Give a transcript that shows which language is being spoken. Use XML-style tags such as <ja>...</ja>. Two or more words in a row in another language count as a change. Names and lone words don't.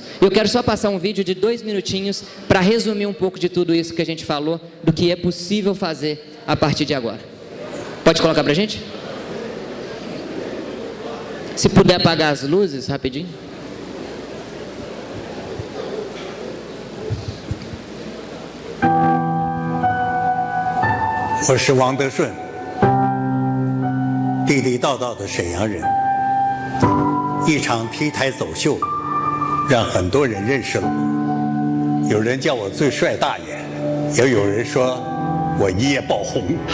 <pt>Eu quero só passar um vídeo de 2 minutinhos para resumir um pouco de tudo isso que a gente falou, do que é possível fazer a partir de agora. Pode colocar para a gente? Se puder apagar as luzes, rapidinho.</pt> <zh>Eu 是王德顺，地地道道的沈阳人。一场 T 台走秀，让很多人认识了我。有人叫我最帅大爷，也有人说我一夜爆红。</zh>